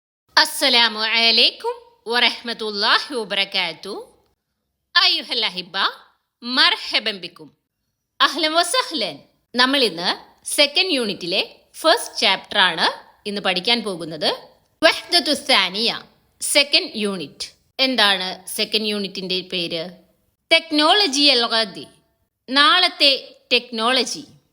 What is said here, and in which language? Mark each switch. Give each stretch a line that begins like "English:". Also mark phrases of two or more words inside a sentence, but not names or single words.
Arabic: السلام عليكم ورحمة الله وبركاته أيها الأحبة مرحبا بكم أهلا وسهلا.
Malayalam: നമ്മൾ ഇന്ന് സെക്കൻഡ് യൂണിറ്റിലെ
English: first chapter
Malayalam: ആണ് ഇന്ന് പഠിക്കാൻ പോകുന്നത്.
Arabic: وحدة ثانية
English: second unit.
Malayalam: എന്താണ് സെക്കൻഡ് യൂണിറ്റിന്റെ പേര്?
Arabic: تكنولوجيا الغد,
Malayalam: നാളത്തെ ടെക്നോളജി.